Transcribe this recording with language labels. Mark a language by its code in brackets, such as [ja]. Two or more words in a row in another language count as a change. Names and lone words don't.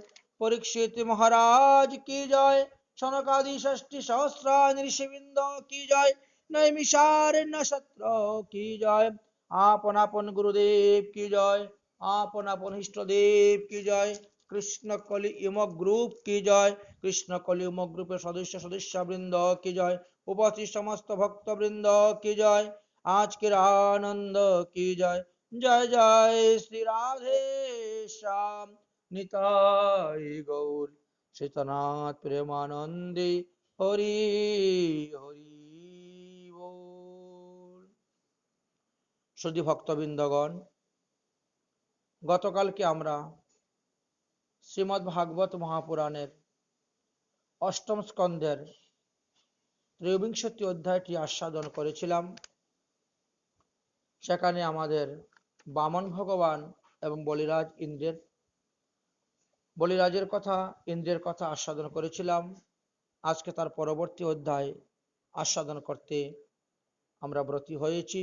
[hi] परीक्षित महाराज की जय। सनकादि षष्टि सहस्रानि ऋषिवृंद की जय। नैमिषारण्य सत्र की जय। [bn] আপন আপন [hi] गुरुदेव की जय। [bn] আপন আপন [hi] इष्ट देव की जय। कृष्ण कलि युम ग्रुप की जय। [bn] কৃষ্ণ কলিযুগ গ্রুপের সদস্য সদস্য বৃন্দ [hi] की जय। उपस्थित समस्त भक्त बृंद की जय। [bn] আজকের আনন্দ [hi] की जय। [bn] জয় জয় শ্রী রাধে শ্যাম নিতাই গৌর সীতনাথ প্রেমানন্দে হরি হরি বোল। শুদ্ধি ভক্তবৃন্দগণ, গতকালকে আমরা শ্রীমদ্ ভাগবত মহাপুরাণের অষ্টম স্কন্দের ত্রয়োবিংশতি অধ্যায়টি আস্বাদন করেছিলাম। সেখানে আমাদের বামন ভগবান এবং বলিরাজের কথা, ইন্দ্রের কথা আস্বাদন করেছিলাম। আজকে তার পরবর্তী অধ্যায় আস্বাদন করতে আমরা ব্রতী হয়েছি।